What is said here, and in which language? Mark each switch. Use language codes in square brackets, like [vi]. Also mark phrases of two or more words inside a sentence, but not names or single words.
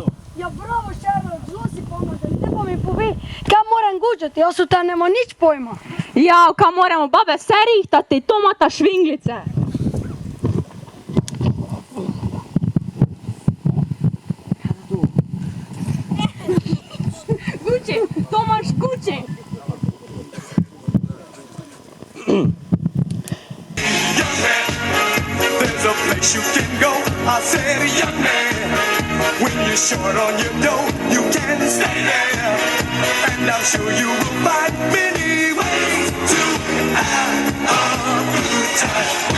[sl] Ja, bravo, Sherlock, zelo si pomagaj. Te pa mi povej, kaj moram guđati, jaz od te nema nič pojma. Ja, kaj moramo babe vse rihtati, to imata švinglice. Guči, to imaš Guči. [en] There's a place you can go, I said, young man. When you're short on your dough, you can stay there. And I'm sure you will find many ways to have a good time.